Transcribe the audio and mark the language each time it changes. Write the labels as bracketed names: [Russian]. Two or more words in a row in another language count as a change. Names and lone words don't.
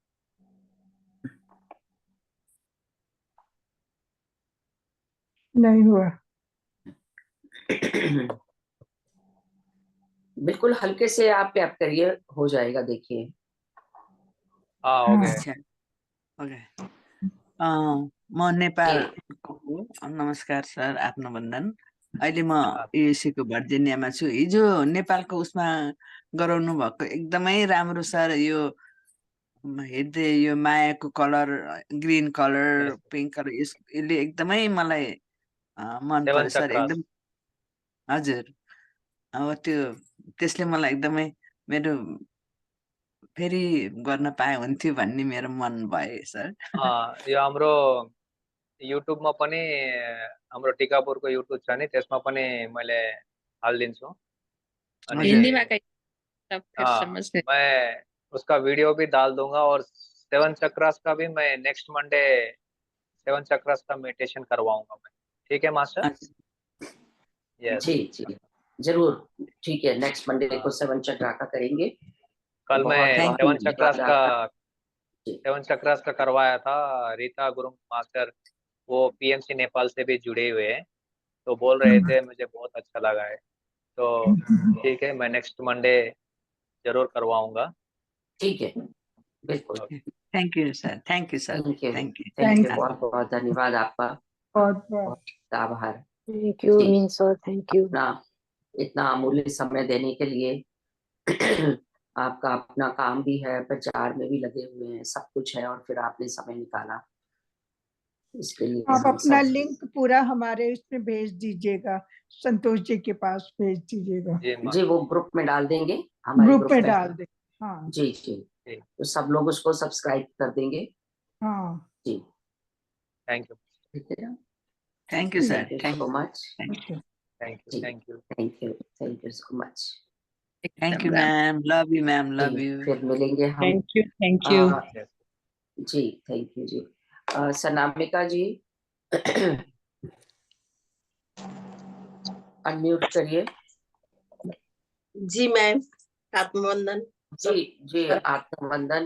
[Hindi] नहीं हुआ। बिल्कुल हल्के से आप टैप करिए, हो जाएगा, देखिए। हाँ हो हाँ गए। [Nepali] अच्छा ओके म नेपालको हो। नमस्कार सर, आफ्नो वन्दन। अहिले म युएसए को भर्जिनियामा छु। हिजो नेपालको उसमा गराउनु भएको एकदमै राम्रो सर। यो हेर्दै यो मायाको कलर, [English] green colour, [Nepali] यस [English] pink colour, [Nepali] यसले एकदमै मलाई मन 7 पर्यो सर। चक्रास। एकदम हजुर। अब त्यो त्यसले मलाई एकदमै मेरो फेरि गर्न पाए हुन्थ्यो भन्ने मेरो मन भयो सर। यो हाम्रो युट्युबमा पनि हाम्रो टिकापुरको युट्युब छ नि, त्यसमा पनि मैले हालिदिन्छु। अनि हजुर [Hindi] हिंदी में कही तब फिर समझ नहीं। मैं उसका वीडियो भी डाल दूंगा, और 7 चक्रास का भी मैं [English] next Monday [Hindi] 7 चक्रास का मेडिटेशन करवाऊंगा मैं। ठीक है मास्टर? [Nepali] हजुर यस। [Hindi] जी जी जरूर, ठीक है, [English] next Monday [Hindi] को 7 चक्रा का करेंगे। तो कल मैं बहुत थ्याङ्क बहुत यू। 7 चक्रास धन्यवाद का आपका। जी 7 चक्रास का करवाया था। रीता गुरुंग मास्टर वो पीएमसी नेपाल से भी जुड़े हुए हैं, तो बोल रहे थे, मुझे बहुत अच्छा लगा है। तो ठीक है, मैं [English] next Monday [Hindi] जरूर करवाऊंगा। ठीक है, बिल्कुल। [English] thank you sir, thank you sir, thank you, thank you. thank you, थैंक [Hindi] बहुत बहुत धन्यवाद आपका, बहुत बहुत बहुत आभार। [English] Thank you, जी, Min sir. Thank you. [Hindi] अपना इतना अमूल्य समय देने के लिए। आपका अपना काम भी है, प्रचार में भी लगे हुए हैं, सब कुछ है, और फिर आपने समय निकाला, इसके लिए आप हम अपना सब। लिंक पूरा हमारे इसमें भेज दीजिएगा, संतोष जी के पास भेज दीजिएगा। जी जी, मास्टर। वो ग्रुप में डाल देंगे, हमारे ग्रुप ग्रुप में में। डाल दे। हाँ जी जी, ठीक, तो सब लोग उसको सब्सक्राइब कर देंगे। हाँ जी, [English] thank you, [Hindi] ठीक है ना। [English] thank you sir, thank you थ्याङ्क so much. थ्याङ्क ओके। thank you, जी, thank you. thank you so much. थ्याङ्क एकदम यू राम। ma'am, love you ma'am, love जी, यू। [Hindi] फिर मिलेंगे हम। [English] thank you thank you. आ, यस [Hindi] जी, [English] thank you [Hindi] जी। सनामिका जी अनम्यूट करिए। जी मैम, आत्मवंदन। जी जी, आत्मवंदन।